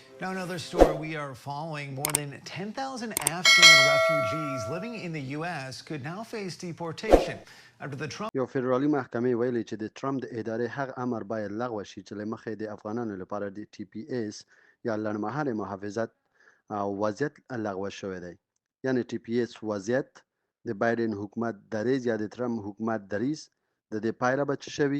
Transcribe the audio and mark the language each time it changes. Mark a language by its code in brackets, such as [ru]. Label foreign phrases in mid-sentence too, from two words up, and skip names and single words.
[en] Now, another story we are following: more than 10,000 Afghan refugees living in the U.S. could now face deportation after the Trump. [ps] یو فدرالي محکمې ویلي چې د ټرمپ د ادارې هغه امر باید لغوه شي چې له مخې د افغانانو لپاره د ټي پی ایس یا لنډمهالې محافظت وضعیت لغوه شوی دی. یعنی ټي پی ایس وضعیت د بایدن حکومت دریځ یا د ټرمپ حکومت دریځ د دې پایله به څه شوي؟